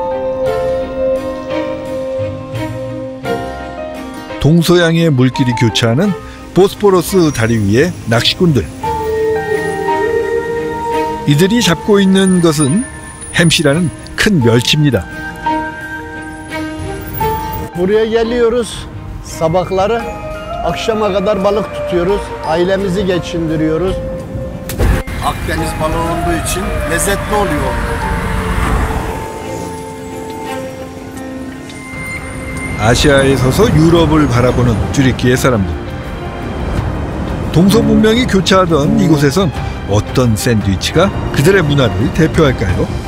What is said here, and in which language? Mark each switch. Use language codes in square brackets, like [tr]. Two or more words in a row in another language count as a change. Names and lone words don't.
[ko] 동서양의 물길이 교차하는 보스포러스 다리 위의 낚시꾼들. 이들이 잡고 있는 것은 햄시라는 큰 멸치입니다. [tr] Buraya geliyoruz sabahları, akşama kadar balık tutuyoruz, ailemizi geçindiriyoruz. Akdeniz balığı olduğu için lezzetli oluyor. [ko] 아시아에 서서 유럽을 바라보는 튀르키예 사람들. 동서문명이 교차하던 이곳에선 어떤 샌드위치가 그들의 문화를 대표할까요?